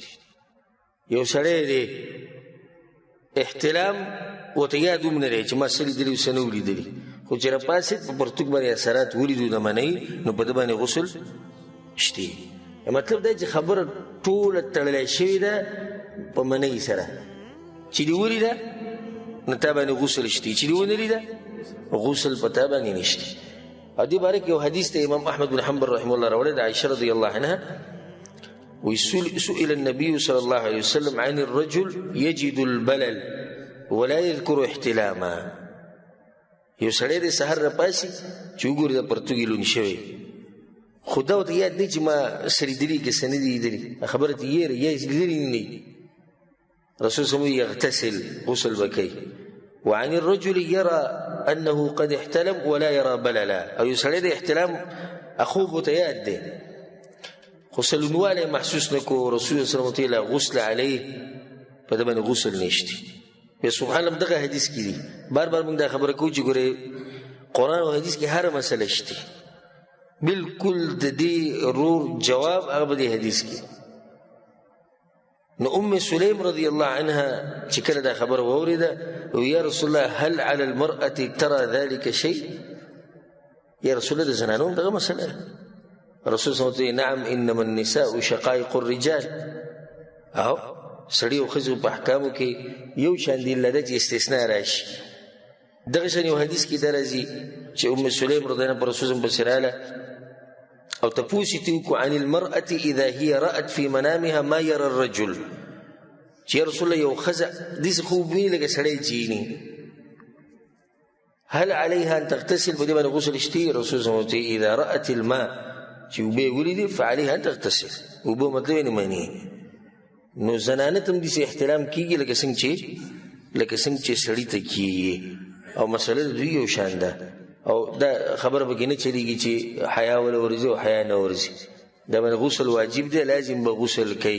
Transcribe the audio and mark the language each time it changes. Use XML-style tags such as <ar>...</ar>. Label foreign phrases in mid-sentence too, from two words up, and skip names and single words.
<ps>یو سړی دی احتلام ورته یاد هم نه دی چې ما څه لیدلي څه نه ولیدلي، خو چې راپاڅېد په پرتوګ باندې اثرات ولیدو د منۍ، نو په ده باندې غسل شته. مطلب دا چې خبره ټوله تړلی شوې ده په منۍ سره، چې دې ولیده نو تا باندې غسل شته، چې دې ونه لیده غسل په تا باندې نشته. او دې باره کې یو حدیث ته امام احمد بن حنبل</ps> <ar>رحمه الله</ar> <ps>راوړی د عایشه</ps> <ar>رضی الله عنها، سئل النبي صلى الله عليه وسلم عن الرجل يجد البلل ولا يذكر احتلاما.</ar> <ps>یو سړی دی سهار راپاسي چې وګوري دا پرتوګ یې لوند شوی، خو دا ورته یاد دی چې ما څه لیدلي که څه نه دي لیدلي، خبره ته یې یا لیدلي نه دي.</ps> <ar>رسول صلی الله علیه وسلم یغتسل،</ar> <ps>غسل به کوي.</ps> <ar>وعن الرجل يرى انه قد احتلم ولا يرى بللا.</ar> <ps>او یو سړی د احتلام خوب ورته یاد دی خو سلونوالی محسوس نه کو، رسول الله</ps> <ar>صلی الله علیه وسلم لا غسل علیه،</ar> <ps>په ده باندې غسل نشته. بیا سبحان الله دغه حدیث کې دي. بار بار موږ دا خبره کوو چې ګورئ قرآن او حدیث کې هره مسله شته، بالکل د دې رور جواب هغه په دې حدیث کې. نو ام سلیم</ps> <ar>رضی الله عنها</ar> <ps>چې کله دا خبره واورېده،</ps> <ar>یا رسول الله هل على المرأة ترى ذلك شيء؟ یا رسول الله</ar> <ps>د زنانو دغه مسله ده.</ps> <ar>رسول صلی الله علیه وسلم نعم انما النساء شقائق الرجال.</ar> <ps>او سړي او ښځو په احکامو کې یو شان دي، الا ده چې استثناء راشي. دغه شان یو حدیث کې دا راځي چې ام سلیم</ps> <ar>رضی الله عنها</ar> <ps>پر رسول</ps> <ar>صلی الله علیه وسلم</ar> <ps>پسې راغله او تپوس یې وکړو</ps> <ar>عن المرأة اذا هي رأت في منامها ما يرى الرجل،</ar> <ps>چې</ps> <ar>یا رسول الله</ar> <ps>یو ښځه داسې خوب ویني لکه سړی چې ویني،</ps> <ar>هل عليها ان تغتسل؟</ar> <ps>په دې باندې غسل شته؟</ps> <ar>رسول صلی الله علیه وسلم اذا رأت الماء،</ar> <ps>چې اوبه یې ولیدې</ps> <ar>فعليها ان تغتسل،</ar> <ps>اوبه مطلب یې نه مني. نو زنانه ته هم داسې احترام کېږي لکه څنګه چې سړي ته کېږي، او مسله د دوی یو شان ده. او دا خبره پکې نه چلېږي چې حیا وله ورځي او حیا نه ورځي، دا باندې غسل واجب دی، لازم به غسل کوي.</ps>